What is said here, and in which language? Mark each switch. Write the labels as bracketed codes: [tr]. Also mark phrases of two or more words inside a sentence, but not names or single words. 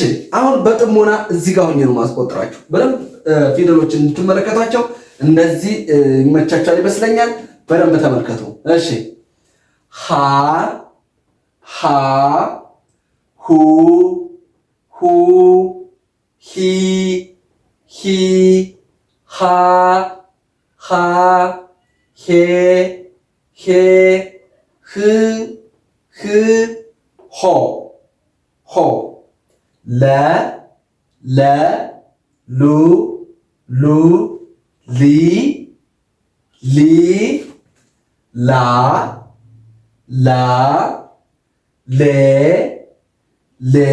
[am] አሁን በጥሞና እዚህ ጋር ሆኜ ነው ማስቆጥራችሁ። በደንብ ፊደሎችን እንድትመለከቷቸው እንደዚህ ይመቻችኋል ይመስለኛል። በደንብ ተመልከቱ። እሺ ሀ ሀ ሁ ሁ ሂ ሂ ሃ ሃ ሄ ሄ ህ ህ ሆ ሆ ለ ለ ሉ ሉ ሊ ሊ ላ ላ ሌ ሌ